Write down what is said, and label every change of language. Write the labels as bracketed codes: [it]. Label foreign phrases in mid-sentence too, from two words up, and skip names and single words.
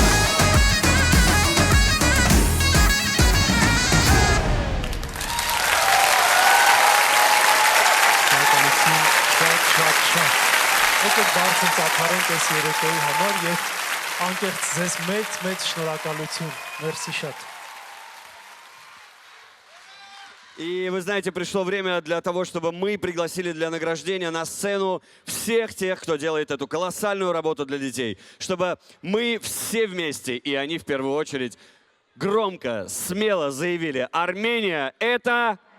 [hy] Եկեք բարձր ծափարենք այս երեկոյի համար և անկեղծ ձեզ մեծ շնորհակալություն, մերսի շատ [ru] И вы знаете, пришло время для того, чтобы мы пригласили для награждения на сцену всех тех, кто делает эту колоссальную работу для детей. Чтобы мы все вместе, и они в первую очередь, громко, смело заявили: Армения — это...